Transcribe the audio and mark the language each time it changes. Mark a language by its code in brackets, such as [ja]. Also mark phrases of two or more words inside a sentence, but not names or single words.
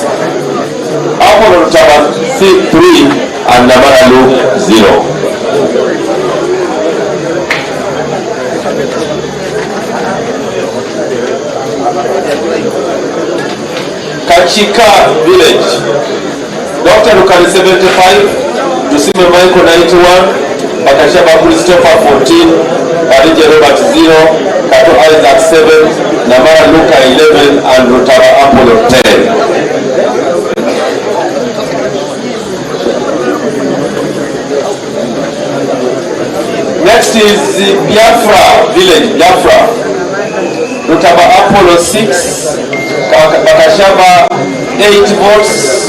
[en] Apollo Rutaba 3 and Namara Luke 0. Kachika Village, Dr. Rukari 75, Tusime Michael 91, Bakashaba Christopher 14, Badije Robert 0, Kato Isaac 7, Namara Luka 11, and Rutaba Apollo 10. Next is Biafra Village, Biafra, Rutaba Apollo 6, Bakashaba 8 votes.